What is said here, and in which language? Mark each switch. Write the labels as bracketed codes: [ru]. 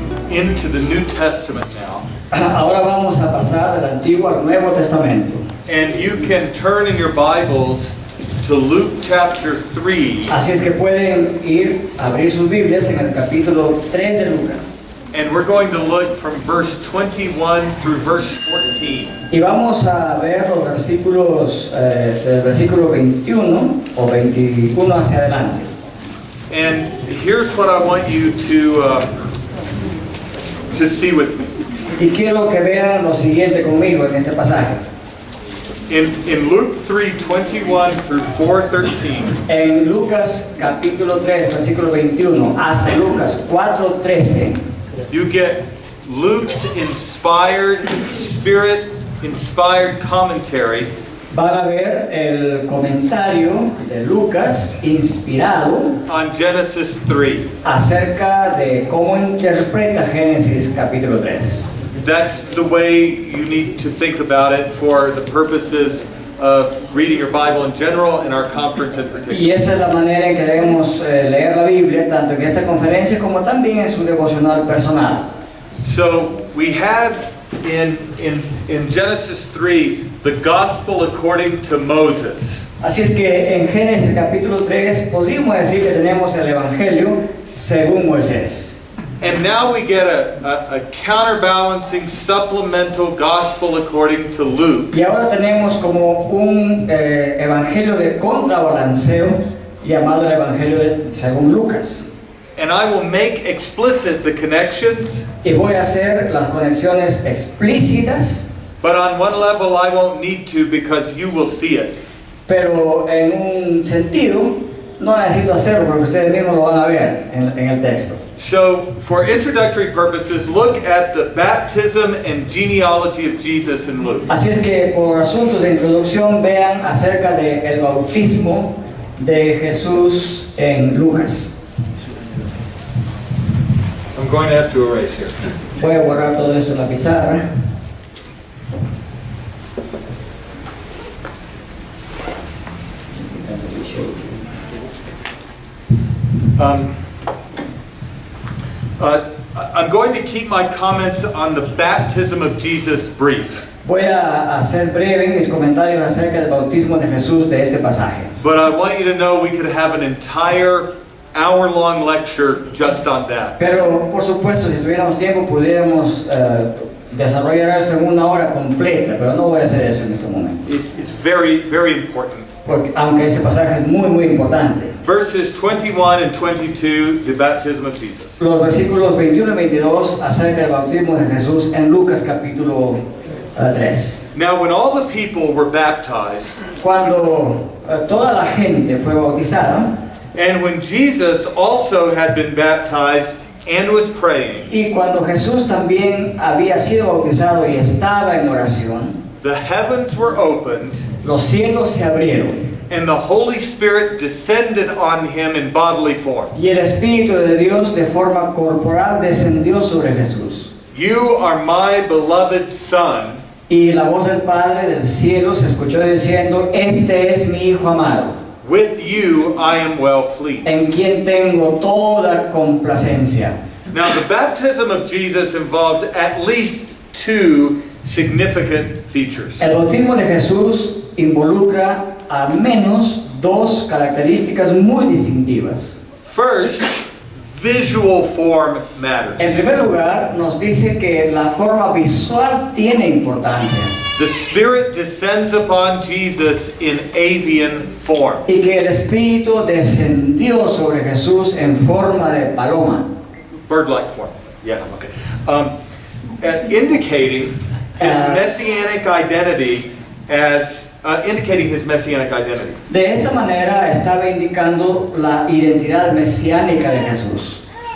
[en] into the New Testament now. [es] Ahora vamos a pasar del Antiguo al Nuevo Testamento. [en] And you can turn in your Bibles to Luke chapter 3. [es] Así es que pueden abrir sus Biblias en el capítulo 3 de Lucas. [en] And we're going to look from verse 21 through verse 14. [es] Y vamos a ver los versículos del versículo 21 o 21 hacia adelante. [en] And here's what I want you to see with me. [es] Y quiero que vean lo siguiente conmigo en este pasaje. [en] In Luke 3:21 through 4:13, [es] En Lucas capítulo 3, versículo 21 hasta Lucas 4:13, [en] you get Luke's inspired, Spirit-inspired commentary [es] van a ver el comentario de Lucas inspirado [en] on Genesis 3. [es] acerca de cómo interpreta Génesis capítulo 3. [en] That's the way you need to think about it for the purposes of reading your Bible in general and our conference in particular. [es] Y esa es la manera en que debemos leer la Biblia, tanto en esta conferencia como también en su devocional personal. [en] So we had in Genesis 3 the gospel according to Moses. [es] Así es que en Génesis capítulo 3 podríamos decir que tenemos el Evangelio según Moisés. [en] And now we get a counterbalancing supplemental gospel according to Luke. [es] Y ahora tenemos como un evangelio de contrabalanceo llamado el evangelio según Lucas. [en] And I will make explicit the connections, [es] Y voy a hacer las conexiones explícitas, [en] but on one level I won't need to because you will see it. [es] pero en un sentido no necesito hacerlo porque ustedes mismos lo van a ver en el texto. [en] So, for introductory purposes, look at the baptism and genealogy of Jesus in Luke. [es] Así es que por asuntos de introducción vean acerca del bautismo de Jesús en Lucas. [en] I'm going to have to erase here. [es] Voy a borrar todo eso en la pizarra. [en] I'm going to keep my comments on the baptism of Jesus brief. [es] Voy a hacer breve mis comentarios acerca del bautismo de Jesús de este pasaje. [en] But I want you to know we could have an entire hour-long lecture just on that. [es] Pero, por supuesto, si tuviéramos tiempo, pudiéramos desarrollar esto en una hora completa, pero no voy a hacer eso en este momento. [en] It's very, very important. [es] Porque, aunque este pasaje es muy, muy importante. [en] Verses 21 and 22, the baptism of Jesus. [es] Los versículos 21 y 22 acerca del bautismo de Jesús en Lucas capítulo 3. [en] Now, when all the people were baptized, [es] Cuando toda la gente fue bautizada, [en] and when Jesus also had been baptized and was praying, [es] y cuando Jesús también había sido bautizado y estaba en oración, [en] the heavens were opened, [es] los cielos se abrieron [en] and the Holy Spirit descended on him in bodily form. [es] y el Espíritu de Dios de forma corporal descendió sobre Jesús. [en] You are my beloved Son, [es] Y la voz del Padre del cielo se escuchó diciendo: Este es mi Hijo amado, [en] with you I am well pleased. [es] en quien tengo toda complacencia. [en] Now, the baptism of Jesus involves at least two significant features. [es] El bautismo de Jesús involucra al menos dos características muy distintivas. [en] First, visual form [es] En [en] matters. [es] primer lugar, nos dice que la forma visual tiene importancia [en] The Spirit descends upon Jesus in avian form. [es] y que el Espíritu descendió sobre Jesús en forma de paloma, [en] Bird-like form. Yeah, okay. And indicating his messianic identity as indicating his messianic identity. [es] De esta manera estaba indicando la identidad mesiánica de Jesús.